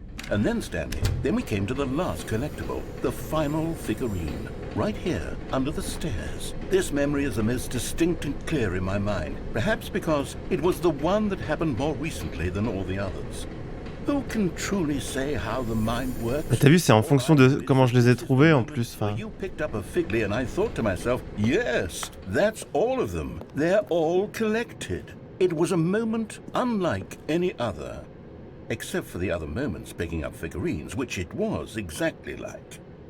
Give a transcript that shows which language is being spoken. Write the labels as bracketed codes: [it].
[en] And then, Stanley, then we came to the last collectible, the final figurine, right here, under the stairs. This memory is the most distinct and clear in my mind, perhaps because it was the one that happened more recently than all the others. Who can truly say how the mind works? [fr] T'as vu, c'est en fonction de comment je les ai trouvés en plus. Enfin. [en] You picked up a Figley and I thought to myself, yes, that's all of them. They're all collected. It was a moment unlike any other. Except for the other moments picking up figurines, which it was exactly like.